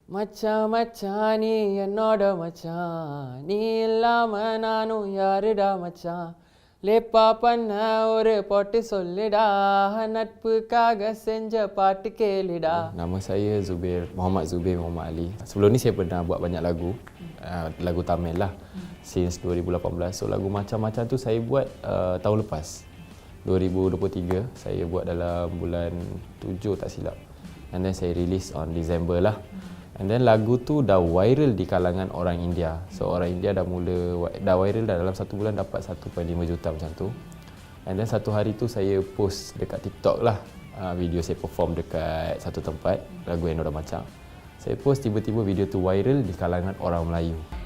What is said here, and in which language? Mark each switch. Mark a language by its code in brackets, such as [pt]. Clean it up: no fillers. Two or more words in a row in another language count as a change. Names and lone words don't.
[ta] மச்சான் நீ என்னோட மச்சான், நீ இல்லாம நானும் யாருடா மச்சான், லேப்பா பண்ண ஒரு பாட்டு சொல்லுடா, நட்புக்காக செஞ்ச பாட்டு கேளுடா. [ms] Nama saya Muhammad Zubir Muhammad Ali. Sebelum ni saya pernah buat banyak lagu, lagu Tamil lah, since 2018. So lagu macam-macam tu saya buat tahun lepas, 2023. Saya buat dalam bulan 7 tak silap. [en] And then [ms] saya [en] release on December [ms] lah. [en] And then [ms] lagu tu dah viral di kalangan orang India. So orang India dah viral dah dalam 1 bulan dapat 1.5 juta macam tu. [en] And then [ms] satu hari tu saya post dekat TikTok lah, video saya perform dekat satu tempat, lagu Enoda Macam. Saya post, tiba-tiba video tu viral di kalangan orang Melayu.